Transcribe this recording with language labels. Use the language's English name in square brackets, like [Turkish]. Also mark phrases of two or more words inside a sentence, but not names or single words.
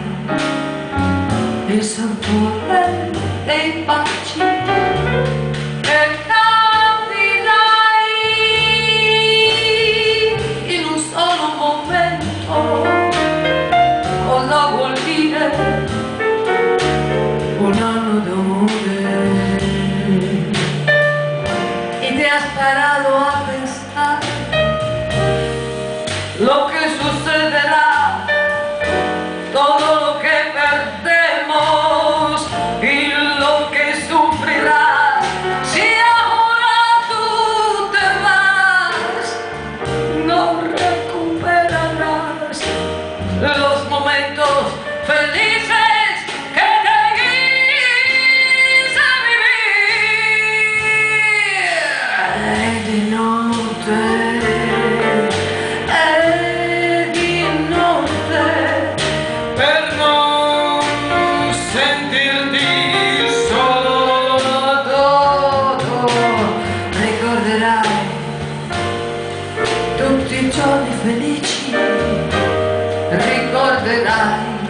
[Italian] il sapore dei baci che capirai in un solo momento. Cosa vuol dire un anno d'amore? [Spanish] Y te has parado a pensar lo que sucederá, todo lo que perdemos y lo que sufrirás. Si ahora tú te vas, no recuperarás los momentos felices que te quise vivir. [Italian] Di notte, per non sentirti solo, ricorderai tutti i giorni felici, ricorderai